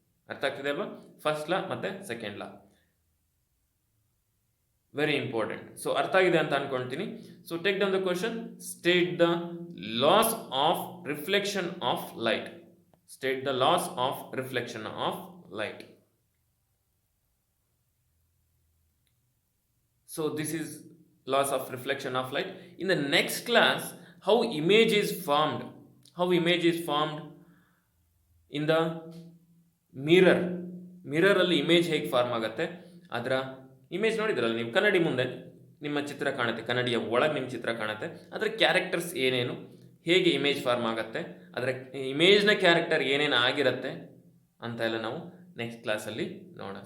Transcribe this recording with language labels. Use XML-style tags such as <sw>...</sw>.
<kn>ಅರ್ಥ ಆಗ್ತಿದೆ ಅಲ್ವಾ? ಫಸ್ಟ್ ಲಾ ಮತ್ತು ಸೆಕೆಂಡ್ ಲಾ</kn> <en>Very important. So</en> <kn>ಅರ್ಥ ಆಗಿದೆ ಅಂತ ಅನ್ಕೊಳ್ತೀನಿ.</kn> <en>So take down the question. State the laws of reflection of light. State the laws of reflection of light. So this is laws of reflection of light. In the next class, how image is formed. How image is formed in the mirror.</en> <kn>Mirror ಅಲ್ಲಿ image ಹೇಗೆ form ಆಗುತ್ತೆ, ಅದರ image ನೋಡಿದ್ರಲ್ಲ ನೀವು, ಕನ್ನಡಿ ಮುಂದೆ ನಿಮ್ಮ ಚಿತ್ರ ಕಾಣುತ್ತೆ, ಕನ್ನಡಿಯ ಒಳಗೆ ನಿಮ್ಮ ಚಿತ್ರ ಕಾಣುತ್ತೆ, ಅದರ ಕ್ಯಾರೆಕ್ಟರ್ಸ್ ಏನೇನು, ಹೇಗೆ ಇಮೇಜ್ ಫಾರ್ಮ್ ಆಗುತ್ತೆ, ಅದರ ಇಮೇಜ್ನ ಕ್ಯಾರೆಕ್ಟರ್ ಏನೇನು ಆಗಿರುತ್ತೆ ಅಂತ ಎಲ್ಲ ನಾವು ನೆಕ್ಸ್ಟ್ ಕ್ಲಾಸಲ್ಲಿ ನೋಡೋಣ.</kn>